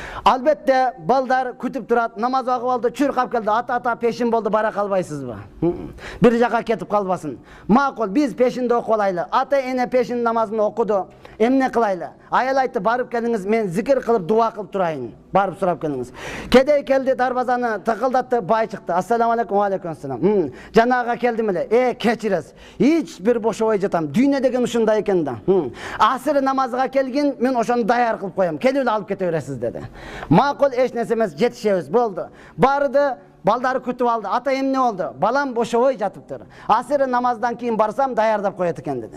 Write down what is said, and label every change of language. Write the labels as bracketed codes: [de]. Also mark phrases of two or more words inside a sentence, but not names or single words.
[ky] Albatta balдар күтүп турат, намаз окуп алды, чуркап келди, ата пешин болду, бара калбайсызбы? Бир жака кетип калбасын. Макул, биз пешинде окуп алайлы. Ата эне пешин намазын окуду. Эмне кылайлы? Аял айтты, барып келиңиз, мен зикир кылып, дуа кылып турайын. Барып сурап келиңиз. Кедей келди, дарбазаны тыкылдатты, бай чыкты. [ar] السلام عليكم, عليكم السلام. [ky] Жанага келдим эле. Кечиресиз. Эч бир бошобой жатам. Дүйнө деген ушундай экен да. Асыр намазга келген, мен ошону даяр кылып коем. Келип алып кете бересиз деди. Макул, эч нерсе эмес, жетишебиз, болду. Барды, балдары күтүп алды. Ата эмне болду? Балам бошобой жатыптыр. Асыр намаздан кийин барсам даярдап коет экен деди.